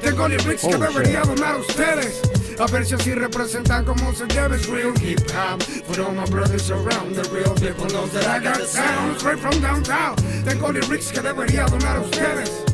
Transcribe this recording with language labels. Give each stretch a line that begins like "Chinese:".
Spanish: Tengo lyrics que debería donar a ustedes. A ver si así representan como se debe.
English: It's real hip hop. For all my brothers around, the real people knows that I got sound straight from downtown.
Spanish: Tengo lyrics que debería donar a ustedes.